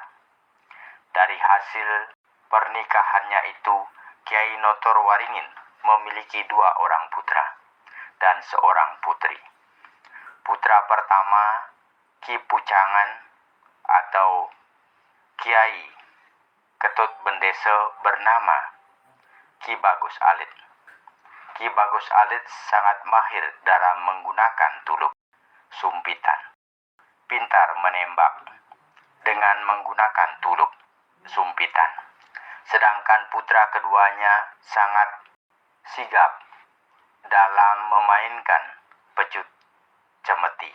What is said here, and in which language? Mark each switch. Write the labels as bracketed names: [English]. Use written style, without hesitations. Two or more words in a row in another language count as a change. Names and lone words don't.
[Indonesian] Dari hasil pernikahannya itu, Kiai Notor Waringin memiliki 2 orang putra dan seorang putri. Putra pertama, Ki Pucangan atau Kiai Ketut Bendesa bernama Ki Bagus Alit. Ki Bagus Alit sangat mahir dalam menggunakan tulup sumpitan. Pintar menembak dengan menggunakan tulup sumpitan. Sedangkan putra keduanya sangat sigap dalam memainkan pecut cemeti.